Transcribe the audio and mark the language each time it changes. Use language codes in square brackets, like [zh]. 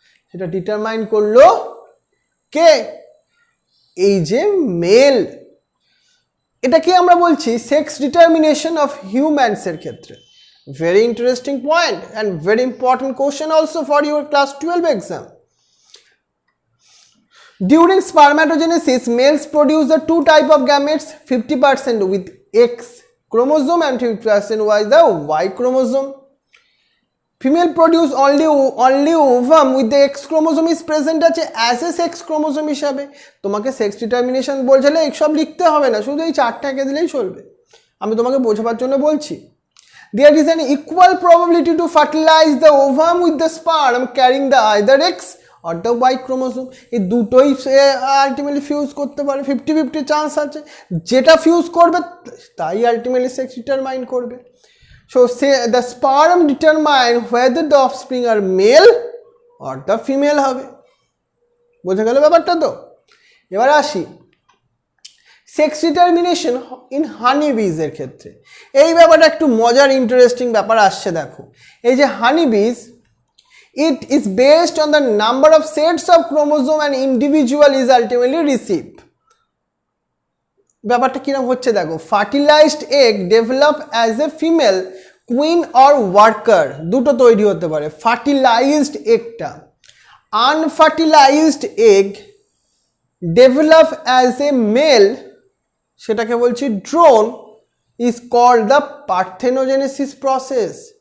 [bn] সেটা ডিটারমাইন করলো কে? এই যে মেল। এটাকে আমরা বলছি সেক্স ডিটারমিনেশন অফ হিউম্যানস এর ক্ষেত্রে। [en] Very interesting point and very important question also for your class 12 exam. During spermatogenesis, males produce the two type of gametes, 50% with X chromosome and 50% with the Y chromosome. Female produce only ovum with the X chromosome is present [bn] আছে [en] as a sex chromosome [bn] হিসাবে। তোমাকে sex determination বলছিলে এইসব লিখতে হবে না, শুধু এই চারটা এঁকে দিলেই চলবে, আমি তোমাকে বোঝাবার জন্য বলছি। [en] There is an equal probability to fertilize the ovum with the sperm carrying the either X or the Y chromosome. [bn] এই দুটোই আলটিমেটলি ফিউজ করতে পারে, 50-50 চান্স আছে। যেটা ফিউজ করবে তাই আলটিমেটলি সেক্স ডিটারমাইন করবে। [en] So say the sperm determine whether the offspring are male or the female [bn] হবে। বোঝা গেল ব্যাপারটা? তো এবার আসি সেক্স ডিটারমিনেশন ইন হানি বিজ এর ক্ষেত্রে। এই ব্যাপারটা একটু মজার ইন্টারেস্টিং ব্যাপার আসছে। দেখো এই যে হানি বিজ, [en] it is based on the number of sets of chromosome an individual is ultimately received. [bn] ব্যাপারটা কিরকম হচ্ছে দেখো, [en] fertilised egg develop as a female queen or worker, [bn] দুটো তৈরি হতে পারে। [en] fertilised এগটা, unfertilised egg develop as a male, [bn] সেটাকে বলছি [en] Drone, is called the parthenogenesis process.